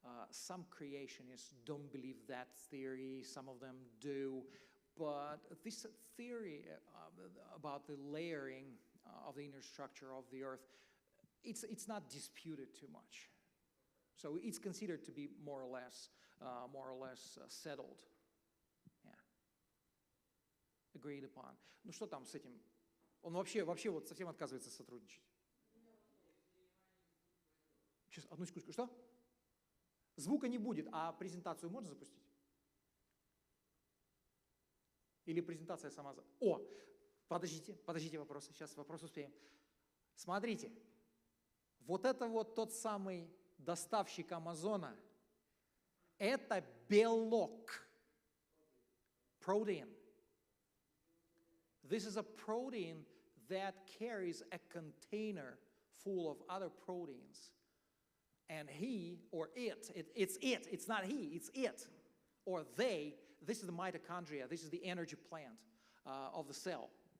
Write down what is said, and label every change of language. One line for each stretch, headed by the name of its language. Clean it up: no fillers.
English: Some creationists don't believe that theory, some of them do, but this theory about the layering of the inner structure of the earth, it's not disputed too much. So it's considered to be more or less settled. Yeah. Agreed upon.
Russian: Ну что там с этим? Он вообще вот совсем отказывается сотрудничать. Сейчас, одну секундочку. Что? Звука не будет, а презентацию можно запустить? Или презентация сама... О, подождите вопросы. Сейчас вопрос успеем. Смотрите, вот это вот тот самый доставщик Амазона, это белок, protein.
English: This is a protein that carries a container full of other proteins. And he, or it's not he, it's it, or they, this is the mitochondria, this is the energy plant of the cell.